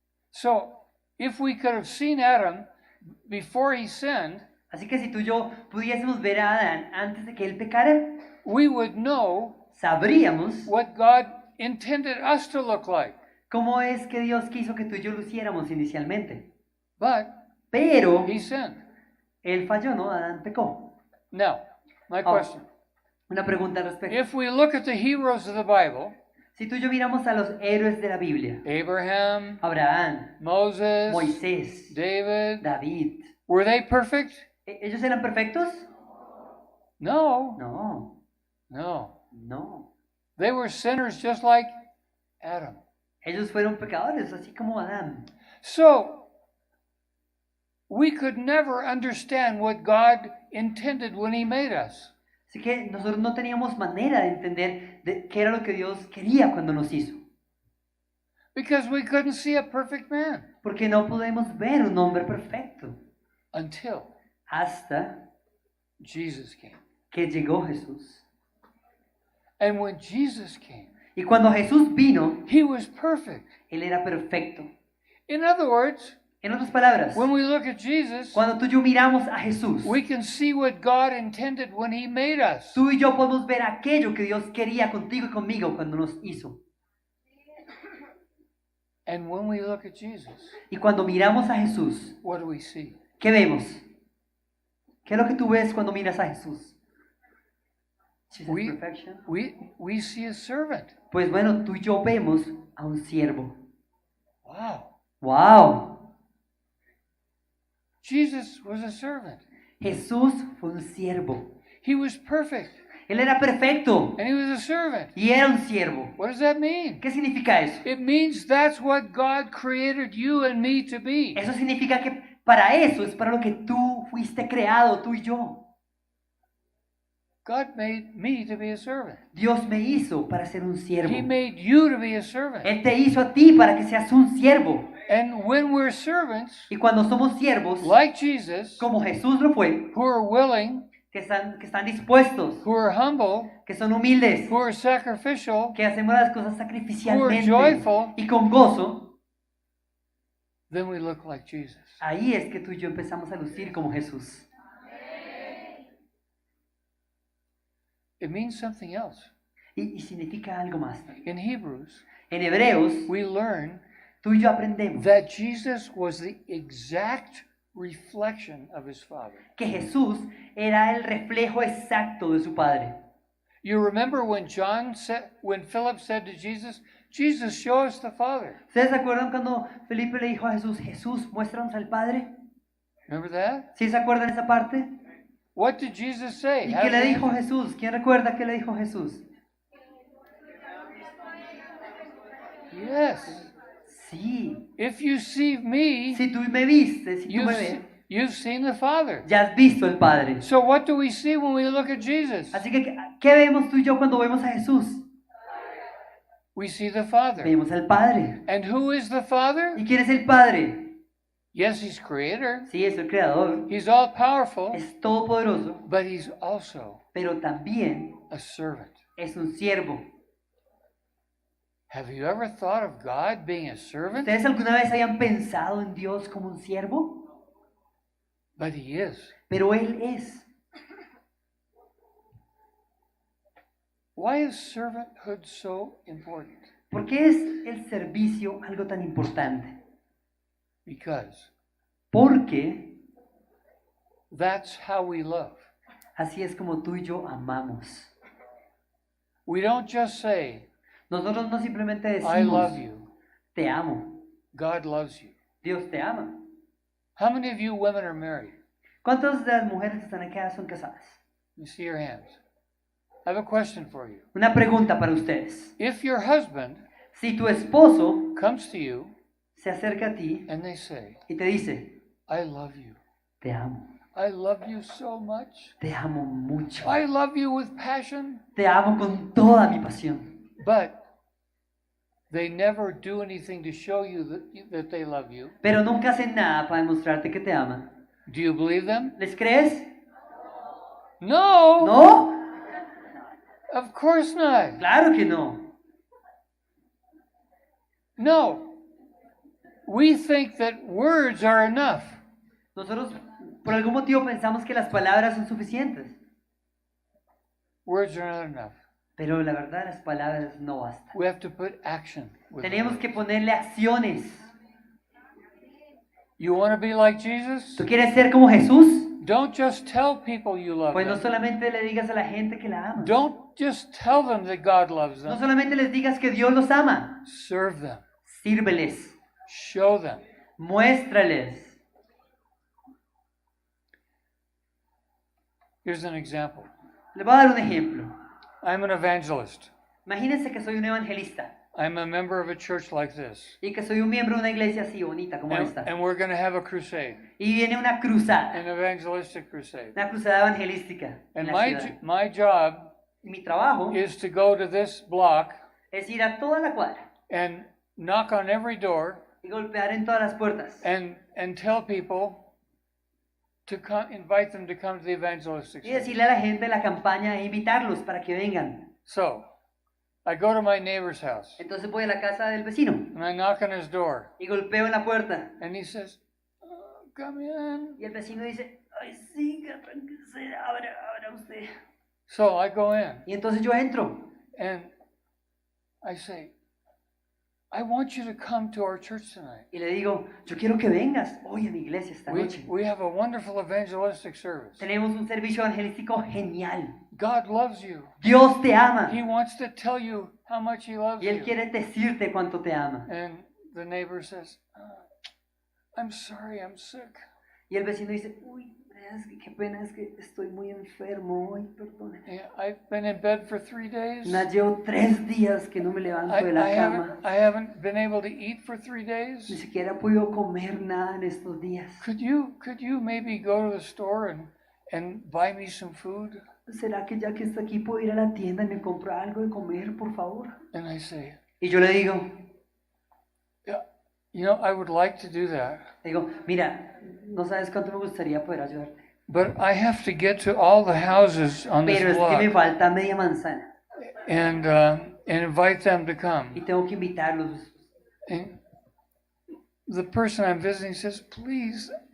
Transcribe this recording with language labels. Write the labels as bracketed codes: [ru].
[en] So, if we could have seen Adam before he sinned, [es] Así que si tú y yo pudiésemos ver a Adán antes de que él pecara, [en] we would know [es] sabríamos [en] what God intended us to look like. [es] cómo es que Dios quiso que tú y yo luciéramos inicialmente. [en] But [es] Pero [en] he sinned. [es] él falló, ¿no? Adán pecó. [en] Now, my [es] Ahora, [en] question. [es] una pregunta al respecto. [en] If we look at the heroes of the Bible, [es] Si tú y yo miramos a los héroes de la Biblia, [en] Abraham, [es] Abraham, [en] Moses, [es] Moisés, [en] David, [es] David, [en] were they perfect? [es] ¿ellos eran perfectos? [en] No, [es] No, [en] no. [es] no. [en] They were sinners just like Adam. [es] Ellos fueron pecadores, así como Adán. [en] So, we could never understand what God intended when he made us. [es] Así que nosotros no teníamos manera de entender qué era lo que Dios quería cuando nos hizo. [en] Because we couldn't see a perfect man [es] Porque no podemos ver un hombre perfecto [en] until [es] hasta [en] Jesus came. [es] que llegó Jesús. [en] And when Jesus came, [es] Y cuando Jesús vino, [en] he was perfect. [es] Él era perfecto. [en] In other words, [es] En otras palabras, [en] when we look at Jesus, [es] cuando tú y yo miramos a Jesús, [en] we can see what God intended when he made us. [es] tú y yo podemos ver aquello que Dios quería contigo y conmigo cuando nos hizo. [en] And when we look at Jesus, [es] Y cuando miramos a Jesús, [en] what do we see? [es] ¿qué vemos? ¿Qué es lo que tú ves cuando miras a Jesús? [en] Jesus' We, perfection. we see a servant. [es] Pues bueno, tú y yo vemos a un siervo. [en] Wow. [es] ¡Wow! [en] Jesus was a servant. [es] Jesús fue un siervo. [en] He was perfect. [es] Él era perfecto [en] And he was a servant. [es] y era un siervo. [en] What does that mean? [es] ¿Qué significa eso? [en] It means that's what God created you and me to be. [es] Eso significa que para eso es para lo que tú fuiste creado, tú y yo. [en] God made me to be a servant. [es] Dios me hizo para ser un siervo. [en] He made you to be a servant. [es] Él te hizo a ti para que seas un siervo. [en] And when we're servants, [es] Y cuando somos siervos, [en] like Jesus, [es] como Jesús lo fue, [en] who are willing, [es] que están dispuestos, [en] who are humble, [es] que son humildes, [en] who are sacrificial, [es] que hacemos las cosas sacrificialmente [en] Who are joyful. [es] y con gozo, [en] then we look like Jesus. [es] ahí es que tú y yo empezamos a lucir como Jesús. [en] It means something else. [es] Y significa algo más. [en] In Hebrews, [es] En Hebreos, [en] we learn [es] tú y yo aprendemos [en] that Jesus was the exact reflection of his Father. [es] que Jesús era el reflejo exacto de su Padre. [en] You remember when Philip said to Jesus, Jesus, show us the Father. [es] ¿Ustedes se acuerdan cuando Felipe le dijo a Jesús, Jesús, muéstranos al Padre? [en] Remember that? [es] ¿Sí se acuerdan esa parte? [en] What did Jesus say? [es] ¿Y [en] How [es] qué le [en] did he [es] dijo [en] answer? [es] Jesús? ¿Quién recuerda qué le dijo Jesús? [en] Yes. [es] Sí. [en] If you see me, [es] Si tú me viste, si tú [en] you've, [es] me se- ves, [en] you've seen the Father. [es] ya has visto el Padre. [en] So what do we see when we look at Jesus? [es] Así que, ¿qué vemos tú y yo cuando vemos a Jesús? [en] we see the Father. [es] vemos al Padre. [en] And who is the Father? [es] ¿Y quién es el Padre? [en] Yes, He's Creator. [es] Sí, es el Creador, [en] He's all powerful, [es] es todopoderoso, [en] but He's also [es] pero también [en] a servant. [es] es un siervo. [en] Have you ever thought of God being a servant? [es] ¿Ustedes alguna vez habían pensado en Dios como un siervo? [en] But He is. [es] Pero Él es. [en] Why is servanthood so important? [es] ¿Por qué es el servicio algo tan importante? [en] Because [es] Porque [en] that's how we love. [es] así es como tú y yo amamos. [en] We don't just say, [es] Nosotros no simplemente [en] I love [es] decimos, [en] you. [es] te amo, [en] God loves you. [es] Dios te ama. [en] How many of you women are married? [es] ¿Cuántas de las mujeres que están acá son casadas? [en] Let me see your hands. I have a question for you. [es] Una pregunta para ustedes. [en] If your husband [es] Si tu esposo [en] comes to you [es] se acerca a ti [en] and they say, [es] y te dice, [en] I love you. [es] te amo, [en] I love you so much. [es] te amo mucho, [en] I love you with passion. [es] te amo con toda mi pasión, [en] But they never do anything to show you that they love you. [es] pero nunca hacen nada para demostrarte que te aman. [en] Do you believe them? [es] ¿Les crees? [en] No. [es] ¿No? [en] Of course not. [es] Claro que no. [en] No. We think that words are enough. [es] Nosotros por algún motivo pensamos que las palabras son suficientes, [en] Words are not enough. [es] pero la verdad las palabras no bastan. [en] We have to put action with [es] Tenemos [en] words. [es] que ponerle acciones. [en] You want to be like Jesus? [es] ¿Tú quieres ser como Jesús? [en] Don't just tell people you love [es] Pues no [en] them. [es] solamente le digas a la gente que la amas. [en] Don't just tell them that God loves [es] No [en] them. [es] solamente les digas que Dios los ama. [en] Serve them. [es] Sírveles. [en] Show them. [es] Muéstrales. [en] Here's an example. [es] Les voy a dar un ejemplo. [en] I'm an evangelist. [es] Imagínense que soy un evangelista [en] I'm a member of a church like this. [es] y que soy un miembro de una iglesia así bonita como esta. [en] And we're going to have a crusade, [es] Y viene una cruzada, [en] an evangelistic crusade. [es] una cruzada evangelística en la ciudad. [en] my job [es] Y mi trabajo [en] is to go to this block [es] es ir a toda la cuadra [en] and knock on every door [es] y golpear en todas las puertas [en] and tell people to come, invite them to come to the evangelistic [es] y [en] service. [es] decirle a la gente de la campaña e invitarlos para que vengan. [en] So, I go to my neighbor's house [es] Entonces voy a la casa del vecino [en] and I knock on his door [es] y golpeo en la puerta [en] and he says, "Oh, come in." [es] y el vecino dice, ay sí, que tranquilice, abra usted. [en] So I go in [es] Y entonces yo entro [en] and I say, I want you to come to our church tonight. [es] y le digo, yo quiero que vengas hoy a mi iglesia esta noche. [en] We have a wonderful evangelistic service. [es] Tenemos un servicio evangelístico genial. [en] God loves you. [es] Dios te ama [en] He wants to tell you how much He loves [es] y Él [en] you. [es] quiere decirte cuánto te ama. [en] And the neighbor says, I'm sorry, I'm sick. [es] Y el vecino dice, uy, es que qué pena, es que estoy muy enfermo hoy, perdone. [en] Yeah, I've been in bed for 3 days. [es] Llevo 3 días que no me levanto de la cama. [en] I haven't been able to eat for 3 [es] Ni [en] days. [es] siquiera he podido comer nada en estos días. [en] Could you maybe go to the store and buy me some food? [es] ¿Será que ya que está aquí puedo ir a la tienda y me compra algo de comer, por favor? [en] And I say, [es] Y yo le digo, [en] you know, I would like to do that, [es] mira, no sabes cuánto me gustaría poder ayudarte. [en] but I have to get to all the houses on [es] Pero [en] this [es] es que me [en] block [es] falta media manzana [en] and invite them to [es] y [en] come. [es] tengo que invitarlos. [en] And the person I'm visiting says, please,